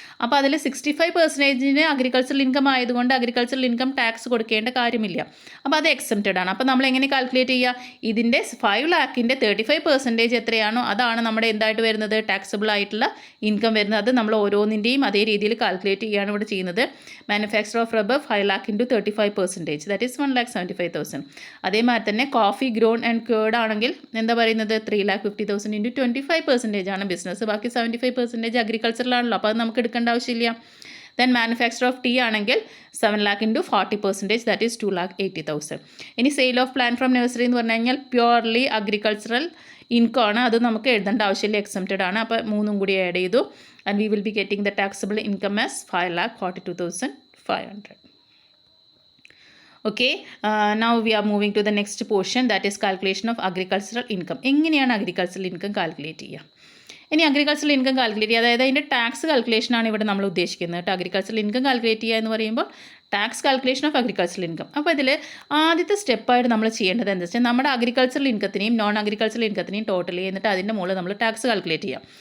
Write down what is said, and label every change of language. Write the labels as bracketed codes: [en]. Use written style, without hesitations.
[ml] അപ്പോൾ അതിൽ 65% agricultural income ആയതുകൊണ്ട് അഗ്രികൾച്ചറൽ ഇൻകം ടാക്സ് കൊടുക്കേണ്ട കാര്യമില്ല. അപ്പോൾ അത് എക്സംപ്റ്റഡ് ആണ്. അപ്പോൾ നമ്മൾ എങ്ങനെ കാൽക്കുലേറ്റ് ചെയ്യുക? ഇതിൻ്റെ 5 lakhൻ്റെ 35% എത്രയാണോ അതാണ് നമ്മുടെ എന്തായിട്ട് വരുന്നത്? ടാക്സബിൾ ആയിട്ടുള്ള ഇൻകം വരുന്നത്. അത് നമ്മൾ ഓരോന്നിൻ്റെയും അതേ രീതിയിൽ കാൽക്കുലേറ്റ് ചെയ്യുകയാണ് ഇവിടെ ചെയ്യുന്നത്. [en] Manufacture of rubber 5 lakh into 35%, that is 1,75,000. [ml] അതേമാതിരി തന്നെ കോഫി ഗ്രോൺ ആൻഡ് കേർഡ് ആണെങ്കിൽ എന്താ പറയുന്നത്? 3,50,000 into 25% ആണ് ബിസിനസ്. ബാക്കി 75% അഗ്രികൾച്ചറിലാണല്ലോ. അപ്പോൾ അത് നമുക്ക് എടുക്കേണ്ട ആവശ്യമില്ല. ദെൻ മാനുഫാക്ചർ ഓഫ് ടീ ആണെങ്കിൽ [en] 7 lakh into 40%, that is 2,80,000. [ml] ഇനി sale of plant from nursery എന്ന് പറഞ്ഞു കഴിഞ്ഞാൽ പ്യുവർലി അഗ്രികൾച്ചറൽ ഇൻകം ആണ്. അത് നമുക്ക് എഴുതേണ്ട ആവശ്യമില്ല, എക്സംപ്റ്റഡ് ആണ്. അപ്പോൾ 3 കൂടി ആഡ് ചെയ്തു. [en] And we will be getting the taxable income as 5,42,500. Okay, now we are moving to the next portion, that is calculation of agricultural income. [ml] എങ്ങനെയാണ് അഗ്രികൾച്ചറൽ ഇൻകം കാൽക്കുലേറ്റ് ചെയ്യുക? ഇനി അഗ്രികൾച്ചറൽ ഇൻകം കാൽക്കുലേറ്റ് ചെയ്യുക, അതായത് അതിൻ്റെ tax കാൽക്കുലേഷനാണ് ഇവിടെ നമ്മൾ ഉദ്ദേശിക്കുന്നത് കേട്ടോ. അഗ്രികൾച്ചറൽ ഇൻകം കാൽക്കുലേറ്റ് ചെയ്യുക എന്ന് പറയുമ്പോൾ [en] Tax calculation of agricultural income. [ml] അപ്പോൾ ഇതിൽ ആദ്യത്തെ സ്റ്റെപ്പായിട്ട് നമ്മൾ ചെയ്യേണ്ടത് എന്താ വെച്ചാൽ നമ്മുടെ അഗ്രികൾച്ചറൽ ഇൻകത്തിനെയും നോൺ അഗ്രികൾച്ചറൽ ഇൻകത്തിനെയും ടോട്ടൽ ചെയ്തിട്ട് അതിൻ്റെ മുകളിൽ നമ്മൾ ടാക്സ് കാൽക്കുലേറ്റ് ചെയ്യാം.